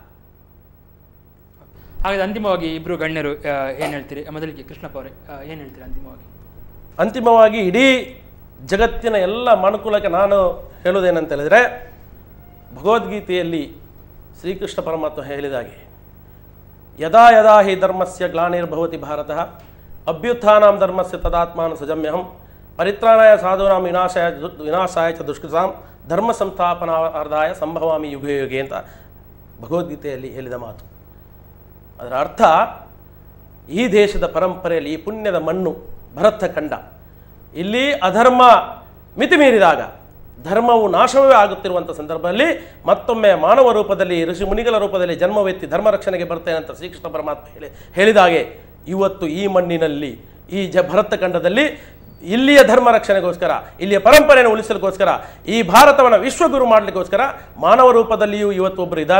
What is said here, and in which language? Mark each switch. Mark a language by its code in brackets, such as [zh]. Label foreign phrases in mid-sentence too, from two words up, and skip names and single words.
[kn] ಹಾಗಾದ್ರೆ ಅಂತಿಮವಾಗಿ ಇಬ್ರು ಗಣ್ಯರು ಏನ್ ಹೇಳ್ತೀರಿ? ಮೊದಲಿಗೆ ಕೃಷ್ಣಪ್ಪ ಅವರೇ ಏನ್ ಹೇಳ್ತೀರಿ ಅಂತಿಮವಾಗಿ? ಅಂತಿಮವಾಗಿ ಇಡೀ ಜಗತ್ತಿನ ಎಲ್ಲ ಮನುಕುಲಕ್ಕೆ ನಾನು ಹೇಳುವುದೇನಂತ ಹೇಳಿದರೆ, ಭಗವದ್ಗೀತೆಯಲ್ಲಿ ಶ್ರೀಕೃಷ್ಣ ಪರಮಾತ್ಮ ಹೇಳಿದಾಗೆ, [sa] ಯದಾ ಯದಾ ಹಿ ಧರ್ಮಸ್ಯ ಗ್ಲಾನಿರ್ಭವತಿ ಭಾರತಃ ಅಭ್ಯುತ್ಥಾನಾಂ ಧರ್ಮಸ್ಯ ತದಾತ್ಮಾನ ಸಜಮ್ಯಹಂ ಪರಿತ್ರಾಣಾಯ ಸಾಧೂನಾಂ ವಿನಾಶಾಯ ಚ ದುಷ್ಕೃತಾಂ ಧರ್ಮ ಸಂಸ್ಥಾಪನಾರ್ಥಾಯ ಸಂಭವಾಮಿ ಯುಗೆ ಯುಗೆ [kn] ಅಂತ ಭಗವದ್ಗೀತೆಯಲ್ಲಿ ಹೇಳಿದ ಮಾತು. ಅದರ ಅರ್ಥ, ಈ ದೇಶದ ಪರಂಪರೆಯಲ್ಲಿ ಈ ಪುಣ್ಯದ ಮಣ್ಣು ಭರತ ಖಂಡ, ಇಲ್ಲಿ ಅಧರ್ಮ ಮಿತಿ ಮೀರಿದಾಗ ಧರ್ಮವು ನಾಶವೇ ಆಗುತ್ತಿರುವಂಥ ಸಂದರ್ಭದಲ್ಲಿ ಮತ್ತೊಮ್ಮೆ ಮಾನವ ರೂಪದಲ್ಲಿ ಋಷಿ ಮುನಿಗಳ ರೂಪದಲ್ಲಿ ಜನ್ಮವೆತ್ತಿ ಧರ್ಮ ರಕ್ಷಣೆಗೆ ಬರ್ತೇನೆ ಅಂತ ಶ್ರೀಕೃಷ್ಣ ಪರಮಾತ್ಮ ಹೇಳಿದಾಗೆ, ಇವತ್ತು ಈ ಮಣ್ಣಿನಲ್ಲಿ ಈ ಭರತ ಖಂಡದಲ್ಲಿ ಇಲ್ಲಿಯ ಧರ್ಮ ರಕ್ಷಣೆಗೋಸ್ಕರ, ಇಲ್ಲಿಯ ಪರಂಪರೆಯನ್ನು ಉಳಿಸಲಿಕ್ಕೋಸ್ಕರ, ಈ ಭಾರತವನ್ನು ವಿಶ್ವಗುರು ಮಾಡಲಿಕ್ಕೋಸ್ಕರ ಮಾನವ ರೂಪದಲ್ಲಿಯೂ ಇವತ್ತು ಒಬ್ಬರು ಇದ್ದಾರೆ.